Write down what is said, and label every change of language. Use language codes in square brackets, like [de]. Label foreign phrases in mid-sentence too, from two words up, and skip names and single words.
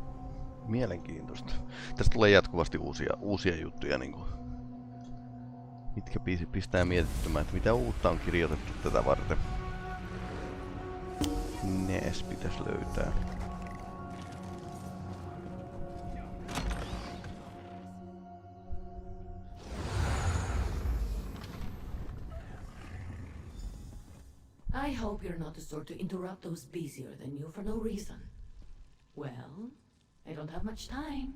[fi] Mielenkiintoista. Tästä tulee jatkuvasti uusia juttuja, niinku Mitkä pistää mietittymään, että mitä uutta on kirjoitettu tätä varten. Nees pitäis löytää. [en] I hope you're not the sort to interrupt those busier than you for no reason. Well, I don't have much time.